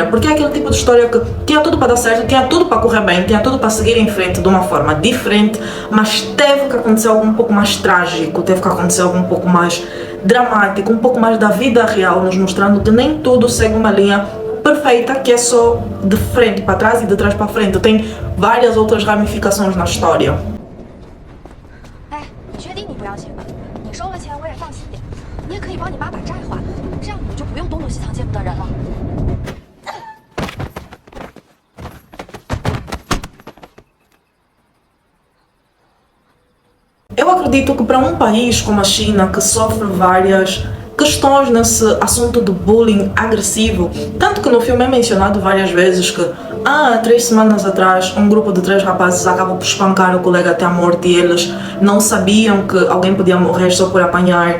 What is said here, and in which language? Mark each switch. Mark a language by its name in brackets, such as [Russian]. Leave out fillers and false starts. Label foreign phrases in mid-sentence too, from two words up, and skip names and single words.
[Portuguese] Porque é aquele tipo de história que tinha tudo para dar certo, tinha tudo para correr bem, tinha tudo para seguir em frente de uma forma diferente, mas teve que acontecer algo um pouco mais trágico, teve que acontecer algo um pouco mais dramático, um pouco mais da vida real, nos mostrando que nem tudo segue uma linha perfeita que é só de frente para trás e de trás para frente. Tem várias outras ramificações na história. [Chinese] 哎，你确定你不要钱吗？你收了钱我也放心点，你也可以帮你妈把债还了，这样你就不用东堵西藏见不得人了。 [Portuguese] Eu acredito que para um país como a China, que sofre várias questões nesse assunto do bullying agressivo, tanto que no filme é mencionado várias vezes que 3 semanas atrás um grupo de 3 rapazes acabou por espancar o colega até a morte e eles não sabiam que alguém podia morrer só por apanhar.